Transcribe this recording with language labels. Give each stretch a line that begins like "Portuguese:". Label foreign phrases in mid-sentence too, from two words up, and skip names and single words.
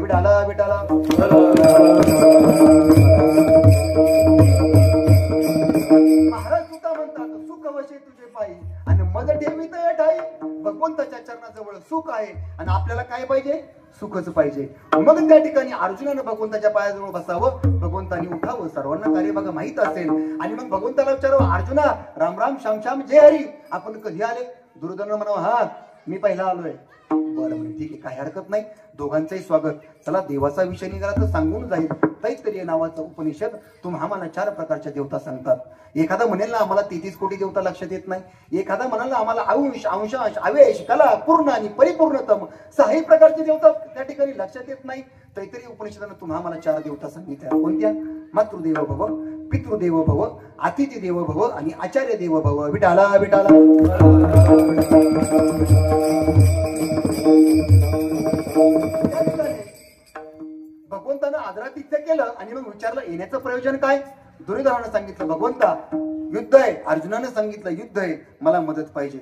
Marathi: विडाला विडाला महाराज सुद्धा म्हणतात सुख वशे तुझे पायी आणि मज ठेवीत ठाई. भगवंताच्या चरणाजवळ सुख आहे आणि आपल्याला काय पाहिजे? सुखच पाहिजे. मग त्या ठिकाणी अर्जुनानं भगवंताच्या पायाजवळ बसावं, भगवंतानी उठावं. सर्वांना कार्य बघा माहित असेल. आणि मग भगवंताला विचारावं, अर्जुना राम राम श्याम श्याम जय हरी, आपण कधी आले? दुर्योधन म्हणावं, हा मी पहिला आलोय. बरं म्हणे ठीक आहे, काही हरकत नाही, दोघांचंही स्वागत. चला देवाचा विषय निघाला तर सांगून जाईल. तैत्तरीय नावाचं उपनिषद आम्हाला 4 प्रकारच्या देवता सांगतात. एखादा म्हणेल ना आम्हाला 33 कोटी देवता लक्षात येत नाही, एखादा म्हणाल ना आम्हाला अंश अंशांश आवेश कला पूर्ण आणि परिपूर्णतम 6 प्रकारचे देवता त्या ठिकाणी लक्षात येत नाही. तैत्तरीय उपनिषदानं आम्हाला 4 देवता सांगितल्या. कोणत्या?
Sanskrit: मातृदेव भव, पितृदेव भव, अतिथी देव भव आणि आचार्य देव भव. विठाला विठाला.
Marathi: भगवंतानं आदरातिथ्य केलं आणि मग विचारलं येण्याचं प्रयोजन काय? दुर्योधनानं सांगितलं भगवंता युद्ध आहे. अर्जुनानं सांगितलं युद्ध आहे, मला मदत पाहिजे.